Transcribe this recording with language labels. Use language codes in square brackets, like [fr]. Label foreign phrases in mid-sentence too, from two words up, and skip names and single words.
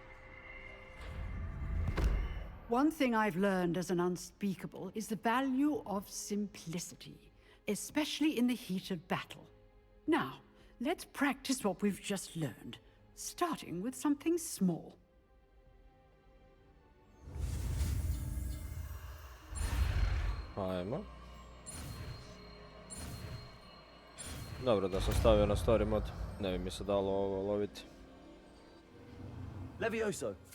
[en] One thing I've learned as an unspeakable is the value of simplicity, especially in the heat of battle. Now, let's practice what we've just learned, starting with something small. [hr] Ajmo. Dobro, da sam stavio na [en] story mod, [hr] ne bi mi se dalo ovo loviti. Levioso!